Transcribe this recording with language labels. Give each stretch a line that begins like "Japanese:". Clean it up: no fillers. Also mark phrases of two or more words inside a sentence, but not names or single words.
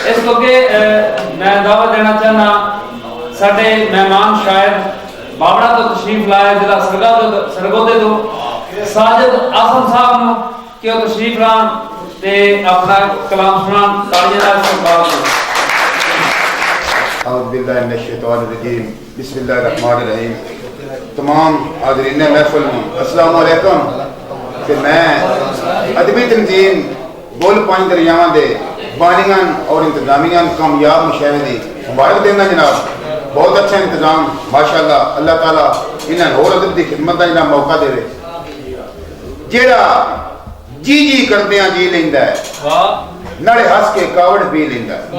Punjabi: اس اگے میں دعوہ دینا چاہنا ساڈے مہمان شاعر باوڑا تو تشریف لائے ضلع سرگودھے تو ساجد عاصم صاحب نوں کہ وہ تشریف لان تے اپنا کلام سنان تالیاں نال استقبال کرو.
Arabic: أعوذ بالله من الشيطان الرجيم بسم الله الرحمن الرحيم.
Urdu: تمام حاضرین محفل
Arabic: السلام عليكم.
Punjabi: کہ میں ادبی تنظیم گل پنج دریاواں دے بانیاں اور انتظامیہ کامیاب مشاہد دی مبارک دینا جناب.
Urdu: بہت اچھا انتظام ماشاءاللہ.
Punjabi: اللہ تعالیٰ انہاں ہور ادب دی خدمت دا انہاں موقع دیوے. جیہڑا جی جی کردیاں جی لیندا ہے نالے ہس کے کاوڑ پی لیندا ہے.